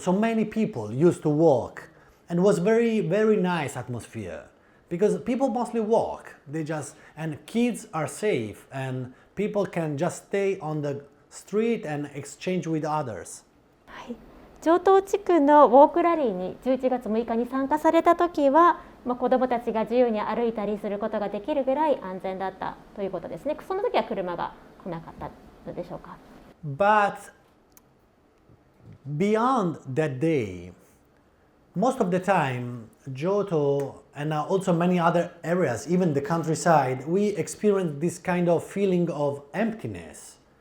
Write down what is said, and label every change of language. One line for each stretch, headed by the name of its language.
English: So many people used to walk. And it was very, very nice atmosphere. Because people mostly walk. And kids are safe. And people can just stay on the street and exchange with others.
Japanese: 上東地区のウォークラリーに11月6日に参加されたときは、子どもたちが自由に歩いたりすることができるぐらい安全だったということですね。その時は車が来なかったのでしょうか。
English: But beyond that day, most of the time, Johto and also many other areas, even the countryside, we experience this kind of feeling of emptiness.